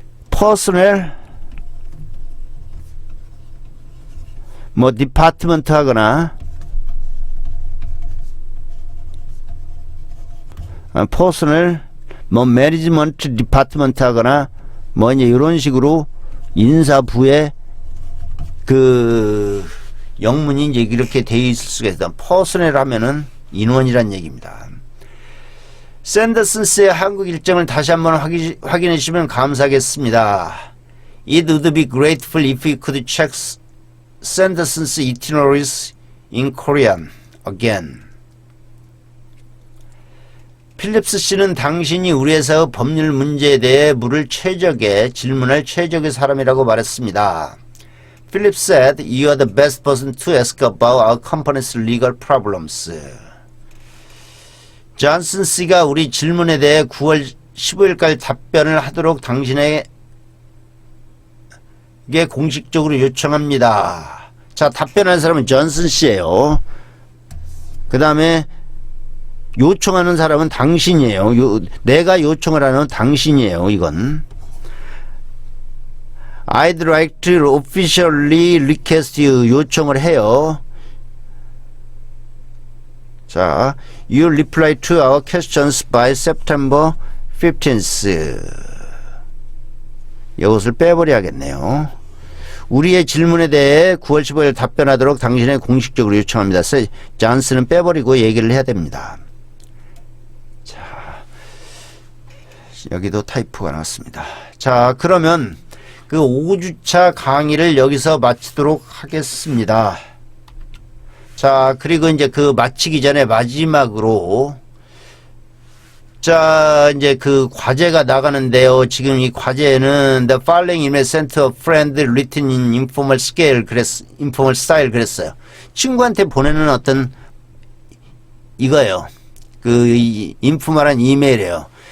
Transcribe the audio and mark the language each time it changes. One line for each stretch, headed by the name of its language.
Korean: 퍼스널 뭐 디파트먼트 하거나 퍼스널 뭐 매니지먼트 디파트먼트 하거나 뭐 이제 이런 식으로 인사부에 그 영문이 이제 이렇게 되어 있을 수가 있다. 퍼스널 하면은 인원이란 얘기입니다. 샌더슨 씨의 한국 일정을 다시 한번 확인해 주시면 감사하겠습니다.
English: It would be grateful if you could check Sanderson's itineraries in Korean again.
Korean: 필립스 씨는 당신이 우리 회사의 법률 문제에 대해 질문할 최적의 사람이라고 말했습니다.
English: Philip said, you are the best person to ask about our company's legal problems.
Korean: 존슨 씨가 우리 질문에 대해 9월 15일까지 답변을 하도록 당신에게 공식적으로 요청합니다. 자, 답변하는 사람은 존슨 씨예요. 그 다음에 요청하는 사람은 당신이에요. 내가 요청을 하는 당신이에요. 이건.
English: I'd like to officially request you.
Korean: 요청을 해요. 자,
English: you reply to our questions by September 15th.
Korean: 이것을 빼버려야겠네요. 우리의 질문에 대해 9월 15일 답변하도록 당신에 공식적으로 요청합니다. 존슨은 빼버리고 얘기를 해야 됩니다. 자, 여기도 타이프가 나왔습니다. 자, 그러면 그 5주차 강의를 여기서 마치도록 하겠습니다. 자, 그리고 이제 그 마치기 전에 마지막으로 자, 이제 그 과제가 나가는데요. 지금 이 과제는
English: The following email sent to a friend written in informal style
Korean: 그랬어요. 친구한테 보내는 어떤 이거예요. 그 인포멀한 이메일이에요.